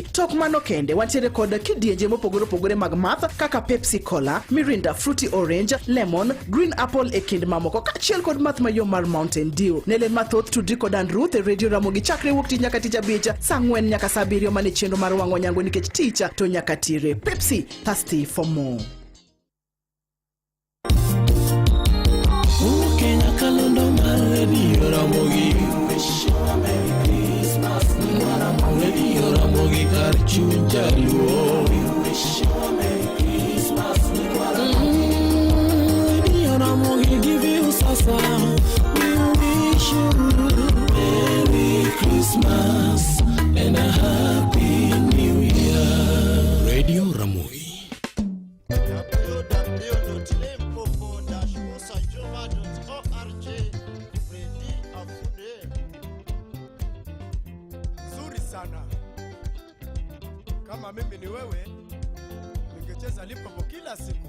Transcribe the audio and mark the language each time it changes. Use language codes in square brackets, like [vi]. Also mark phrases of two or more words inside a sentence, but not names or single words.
[luo] Tok mano kende wantiere kod kidienje mopogore mag math kaka Pepsi Cola, Mirinda Fruity Orange, Lemon, Green Apple e kind mamoko kachiel kod math mayom mar Mountain Dew. Nele mathoth tudri kod Ruth e Radio Ramogi chakre wuok tich nyaka tich abich sangwen nyaka sabirio mane chenro mar wango nyango nikech ticha to nyaka tire. [en] Pepsi, thirsty for more. Kenya [luo] kalondo maredi [en] Ramogi Wish you a Merry Christmas Ramogi Ramogi [luo] Karchu Jaluo [en] We wish you a Merry Christmas Ramogi give you sasa We wish you Merry Christmas and a Happy New Year Radio Ramogi [sw] Nzuri sana. Kama mimi ni wewe ningecheza Limpopo kila siku.